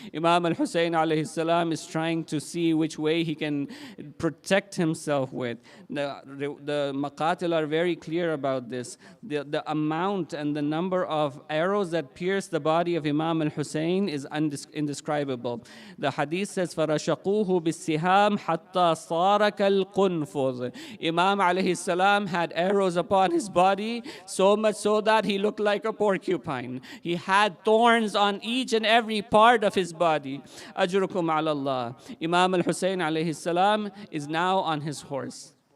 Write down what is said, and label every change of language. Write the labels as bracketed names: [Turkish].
[English] Imam al-Hussein alayhi salam is trying to see which way he can protect himself with. The maqatil are very clear about this. The amount and the number of arrows that pierce the body of Imam al-Hussein is indescribable. The hadith says, [Arabic] فَرَشَقُوهُ بِالسِّهَامِ حَتَّى صَارَ كَالْقُنْفُذِ. [English] Imam alayhi salam had arrows upon his body, so much so that he looked like a porcupine. He had thorns on each and every part of his body. [Arabic] Ajrukum ala Allah. [English] Imam al-Hussein alayhi salam is now on his horse.